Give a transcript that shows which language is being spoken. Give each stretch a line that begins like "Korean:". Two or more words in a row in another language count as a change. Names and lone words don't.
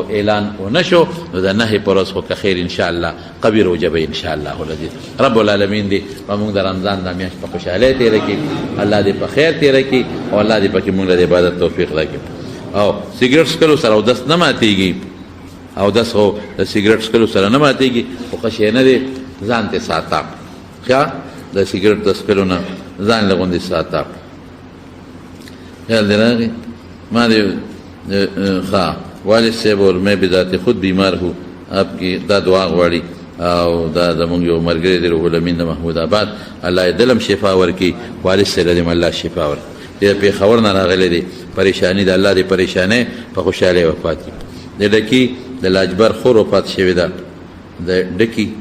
Pashto: اعلان ونه شو نو د نهې په ورځ خو که خیر انشاءالله قوي روجه به
Arabic: انشاءالله العزیز رب العالمین
Pashto: دې په مونږ د رمضان دا میاشت په خوشحالۍ تېره کړي الله دې په خیر تېره کړي او الله دې پکې مونږ له د عبادت توفیق راکړي او سګرټ څکلو سره اودس نه ماتېږي اودس خو د سګرټ څکلو سره نه ماتېږي خو ښه شی نه دی ځان ته ساته ښه د سګرټ د څکلو نه ځان له غوندې ساته خیال دې راغی ما دې ښه والد صاحب
Urdu: اور میں بذات خود بیمار ہوں آپ کی
Pashto: دا دعا غواړي او دا زمونږ یو ملګری دی روح الامین د محمود آباد الله یې دلم شفا ورکړي والد صاحب دې الله شفا ورکړي د پېښور نه راغلی دی پریشاني د الله دې پریشانۍ په خوشحالۍ وفات کړي د ډکي د لاجبر خور وفات شوې ده د ډکي